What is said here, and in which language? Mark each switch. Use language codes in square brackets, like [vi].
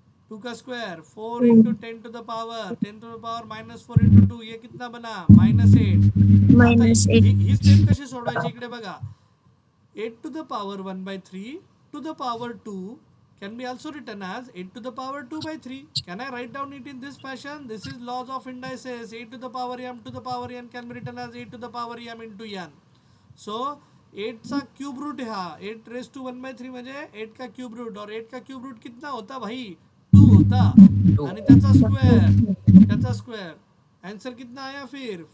[hi] 2 का square 4 into 10 to the power -4 into 2 ये कितना बना? -8. [mr] आता ही स्टेप कशी सोडवायची इकडे बघा. [en] 8 to the power 1/3 to the power 2 can be also written as 8 to the power 2/3. Can I write down it in this fashion? This is laws of indices. 8 to the power m to the power n can be written as 8 to the power m into n. [mr] So 8 चा cube route है, 8 raise to 1/3 म्हणजे [hi] 8 का cube root. और 8 का cube root कितना होता भाई? 2 होता. [mr] आणि त्याचा [hi] स्क्वेअर आंसर कितना आया फिर?